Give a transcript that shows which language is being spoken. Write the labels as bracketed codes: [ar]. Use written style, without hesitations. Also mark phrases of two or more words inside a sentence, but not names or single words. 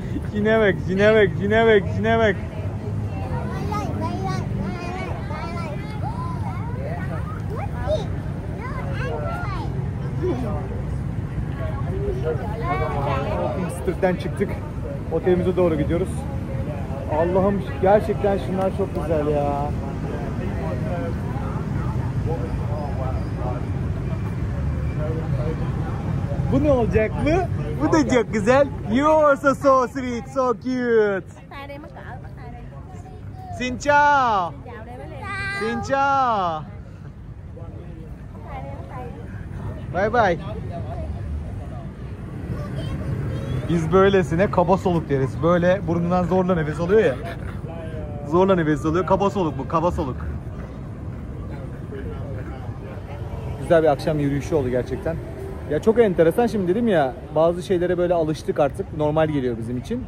[tr] Şuna bak. Street'ten çıktık. Otelimize doğru gidiyoruz. Allah'ım gerçekten şunlar çok güzel ya. Bu ne olacak mı? Bu da çok güzel. [en] You are so sweet, so cute. [vi] Xin chào. Xin chào. [en] Bye bye. [tr] Biz böylesine kaba soluk deriz. Böyle burnundan zorla nefes alıyor ya. Zorla nefes alıyor. Kaba soluk bu, kaba soluk. Güzel bir akşam yürüyüşü oldu gerçekten. Ya çok enteresan, şimdi dedim ya, bazı şeylere böyle alıştık artık, normal geliyor bizim için.